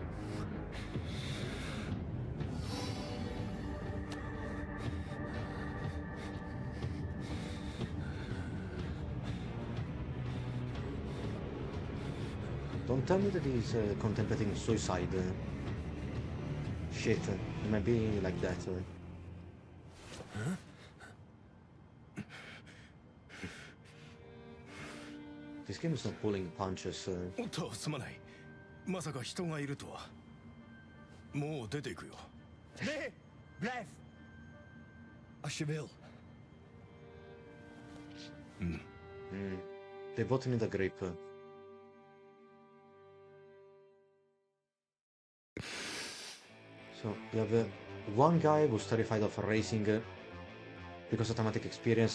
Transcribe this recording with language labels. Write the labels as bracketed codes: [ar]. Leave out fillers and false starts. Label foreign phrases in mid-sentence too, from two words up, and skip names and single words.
[en] Don't tell me that he's contemplating suicide. Shit, it might be like that. This game is not pulling punches. [ja] おっとすまない。まさか人がいるとは。もう出ていくよ。 [nl] Nee, blijf. Als je wil. [en] They both need a grip. So you have one guy who's terrified of racing because of traumatic experience.